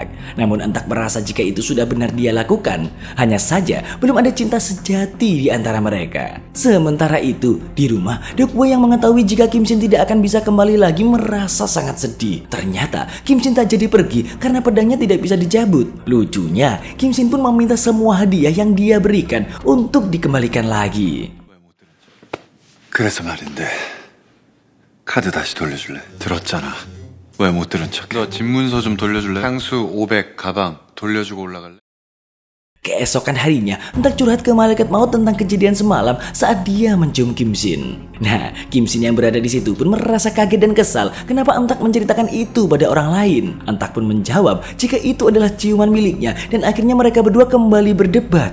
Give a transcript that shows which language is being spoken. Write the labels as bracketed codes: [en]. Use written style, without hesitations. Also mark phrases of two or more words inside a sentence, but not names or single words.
[id] Namun Entak merasa jika itu sudah benar dia lakukan. Hanya saja belum ada cinta sejati di antara mereka. Sementara itu, di rumah, Dekwa yang mengetahui jika Kim Shin tidak akan bisa kembali lagi merasa sangat sedih. Ternyata Kim Shin tak jadi pergi karena pedangnya tidak bisa dicabut. Lucunya, Kim Shin pun meminta semua hadiah yang dia berikan untuk dikembalikan lagi. [ko] 그래서 말인데 카드 다시 돌려줄래? 들었잖아. 왜 못 들은 척해? 너 집문서 좀 돌려줄래? 향수 500 가방 돌려주고 올라갈래? [id] Keesokan harinya, Entak curhat ke Malaikat Maut tentang kejadian semalam saat dia mencium Kim Shin. Nah, Kim Shin yang berada di situ pun merasa kaget dan kesal kenapa Entak menceritakan itu pada orang lain. Entak pun menjawab jika itu adalah ciuman miliknya dan akhirnya mereka berdua kembali berdebat.